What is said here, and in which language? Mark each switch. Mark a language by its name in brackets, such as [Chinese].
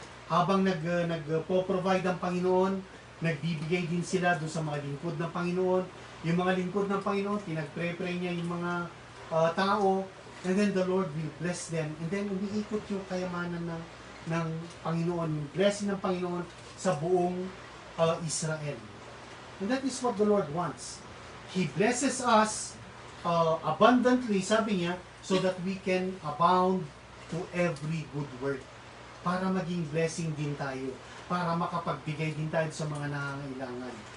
[Filipino] Habang nagpo-provide ang Panginoon, nagbibigay din sila doon sa mga lingkod ng Panginoon. Yung mga lingkod ng Panginoon, pinagpre-pray niya yung mga tao, [English] and then the Lord will bless them. [Filipino] And then umiikot yung kayamanan ng Panginoon, yung blessing ng Panginoon sa buong Israel. [English] And that is what the Lord wants. He blesses us abundantly, [Filipino] sabi niya, [English] so that we can abound to every good work. [Filipino] Para maging blessing din tayo. Para makapagbigay din tayo sa mga nangangailangan.